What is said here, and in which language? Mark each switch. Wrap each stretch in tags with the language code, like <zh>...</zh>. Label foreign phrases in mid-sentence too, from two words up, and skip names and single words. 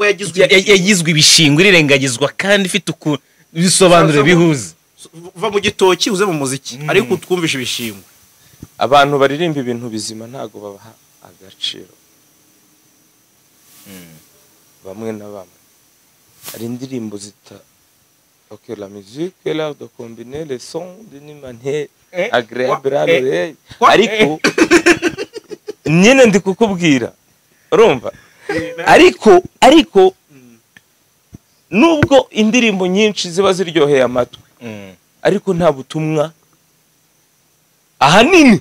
<rw>yagizwe ibishingwe irengagizwa kandi ifite uku bisobanuro bihuza uva mu gitoki uze mu muziki ariko twumvisha ibishingwe. abantu baririmba ibintu bizima ntago babaha agaciro bamwe na bamwe. Hari indirimbo zita ok</rw> <fr>la musique est l'art de combiner les sons d'une manière agréable à l'oreille</fr> <rw>ariko nyine ndi kukubwira urumva ariko nubwo indirimbo nyinshi ziba ziryoheye amatwi ariko nta butumwa ahanini</rw>